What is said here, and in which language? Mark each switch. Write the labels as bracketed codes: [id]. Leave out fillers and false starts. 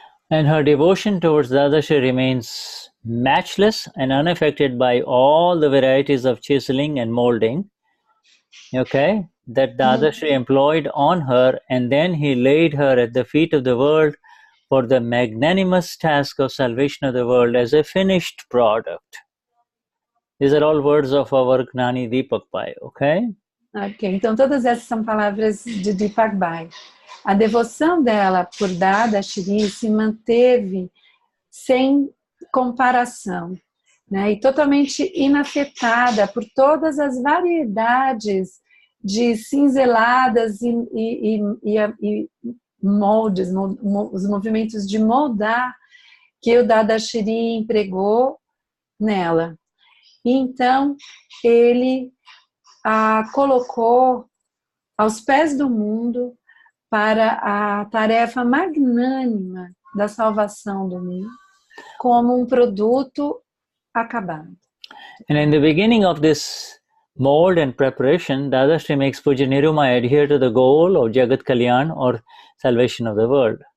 [en] And her devotion towards Dadashri remains matchless and unaffected by all the varieties of chiseling and molding, okay, that Dadashri employed on her, and then he laid her at the feet of the world for the magnanimous task of salvation of the world as a finished product. These are all words of our Gnani Deepak Bhai, okay? [pt] Ok, então todas essas são palavras de Deepak Bhai. A devoção dela por Dadashri se manteve sem comparação, né, e totalmente inafetada por todas as variedades de cinzeladas e moldes, os movimentos de moldar que o Dadashri empregou nela. Então, ele a colocou aos pés do mundo para a tarefa magnânima da salvação do mundo, como produto acabado. [en] And in the beginning of this mold and preparation, Dadashri makes Pujya Niruma adhere to the goal of Jagat Kalyan, or salvation of the world.